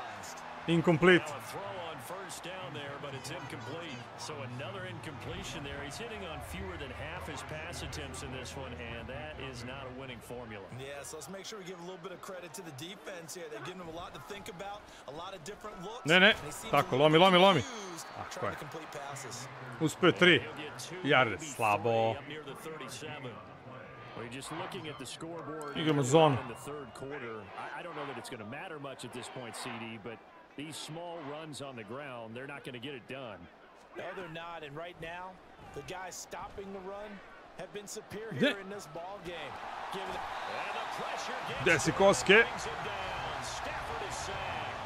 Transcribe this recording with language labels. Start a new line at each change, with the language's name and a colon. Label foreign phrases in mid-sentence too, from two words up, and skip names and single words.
English: Incomplete. Now a throw on first down there, but it's incomplete. So another incompletion there. He's hitting on fewer than half his pass attempts in this one, and that is not a winning formula. Yeah, so let's make sure we give a little bit of credit to the defense here. They've given him a lot to think about, a lot of different looks.
Croatian: Ne. Tako, lomi.
English: Trying to complete passes.
Croatian: Uspio 3 yarde, slabo. Igramo zonu.
English: I don't know that it's going to matter much at this point, CD, but these small runs on the ground, they're not going to get it done. No, they're not. And right now, the guys stopping the run have been superior in this ball game. And the pressure Desikoske. Stafford is sacked.